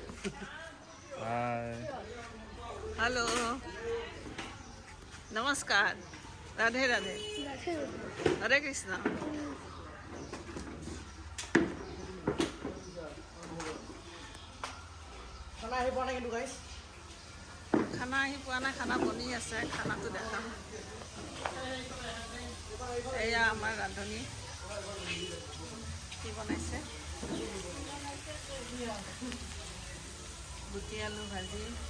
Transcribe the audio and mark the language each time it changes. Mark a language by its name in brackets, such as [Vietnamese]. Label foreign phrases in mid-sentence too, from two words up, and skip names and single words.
[Hindi] हेलो नमस्कार राधे राधे हरे कृष्णा [Assamese] खाना आহি পোৱা নাই কিন্তু guys. খানা আহি পোৱা নাই খানা বনি আছে খানাটো দেখাম এয়া আমাৰ ৰান্ধনী কি বনাইছে বুটি আলু ভাজি